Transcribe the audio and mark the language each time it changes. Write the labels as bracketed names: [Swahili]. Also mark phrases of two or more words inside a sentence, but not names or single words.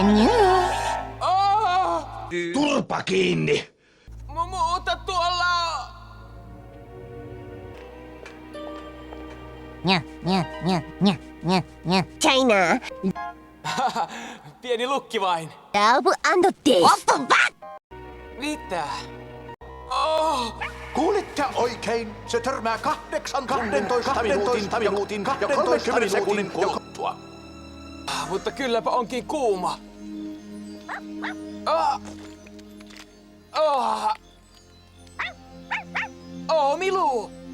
[Finnish] Turpa kiinni! Mutta tuolla... China. Pieni lukki vain. [English] Double and this. [Finnish] Mitä? Oh. Kuulitte oikein. Se törmää 12 minuutin ja 30 sekunnin kuluttua. Mutta kylläpä onkin kuuma. Milu!